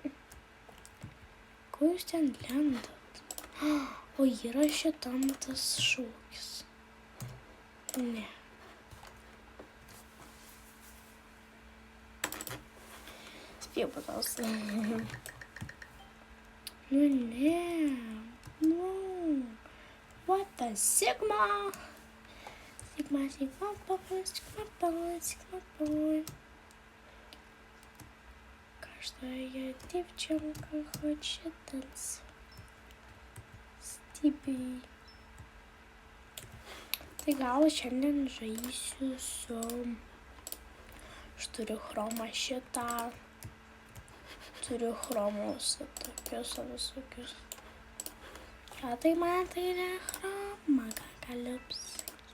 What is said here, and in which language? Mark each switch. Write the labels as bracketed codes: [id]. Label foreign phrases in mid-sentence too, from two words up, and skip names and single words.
[lt] Ko jūs ten lendat? O yra šitam tas šūkis. Ne. Spėjau paklausti. Nu ne. No. [en] What the Sigma? Sigma boy. [ru] Каждая девчонка хочет танцевать с тебе. [lt] Tai gal šiandien žaisiu su... Aš turiu chromą šitą. Turiu chromus tokius visokius. Ką tai man tai ne chroma, ką galiu pasakyti.